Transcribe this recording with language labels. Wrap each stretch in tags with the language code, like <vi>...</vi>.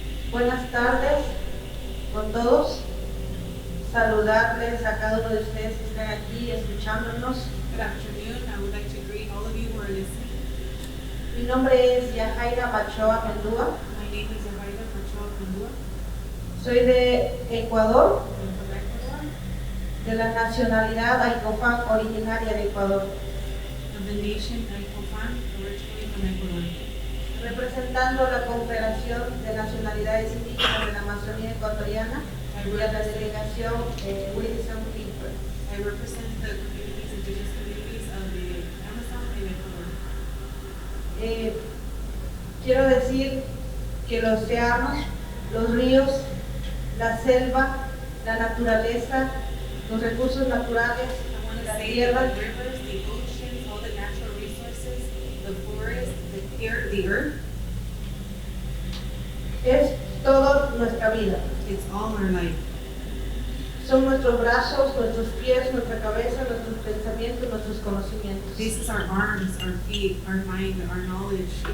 <es>Buenas tardes con todos. Saludarles a cada uno de ustedes que están aquí escuchándonos.</es> <en>Good afternoon. I would like to greet all of you who are listening.</en> <es>Mi nombre es Yajaira Machoa Mendúa.</es> <en>My name is Yahaira Pachoa Pandua.</en> <es>Soy de Ecuador,</es> <en>I'm from Ecuador,</en> <es>de la nacionalidad Aicofán, originaria de Ecuador.</es> <en>of the nation Aicofán, originally from Ecuador.</en> <es>Representando la Confederación de Nacionalidades Indígenas de la Amazonía Ecuatoriana y a la delegación Wilson People.</es> <en>I represent the communities, indigenous communities of the Amazon in Ecuador.</en> <es>Quiero decir que los océanos, los ríos, la selva, la naturaleza, los recursos naturales,</es> <en>I want to</en> <es>la</es> <en>say</en> <es>tierra,</es> <en>that the rivers, the oceans, all the natural resources, the forests, the air, the earth,</en> <es>es toda nuestra vida.</es> <en>it's all our life.</en> <es>Son nuestros brazos, nuestros pies, nuestra cabeza, nuestros pensamientos, nuestros conocimientos.</es> <en>This is our arms, our feet, our mind, our knowledge.</en>